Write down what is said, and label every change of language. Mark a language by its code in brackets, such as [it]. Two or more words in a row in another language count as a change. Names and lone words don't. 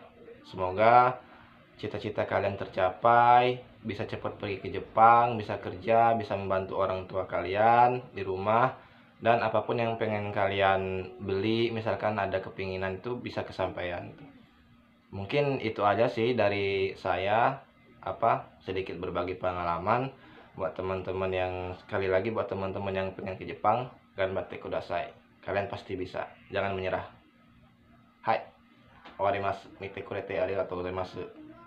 [id] Semoga cita-cita kalian tercapai, bisa cepat pergi ke Jepang, bisa kerja, bisa membantu orang tua kalian di rumah, dan apapun yang pengen kalian beli, misalkan ada kepinginan itu bisa kesampaian. Mungkin itu aja sih dari saya, sedikit berbagi pengalaman buat teman-teman yang, sekali lagi buat teman-teman yang pengen ke Jepang, [ja] 頑張ってください. [id] Kalian pasti bisa, jangan menyerah. [ja] Hai, 終わります。見てくれてありがとうございます。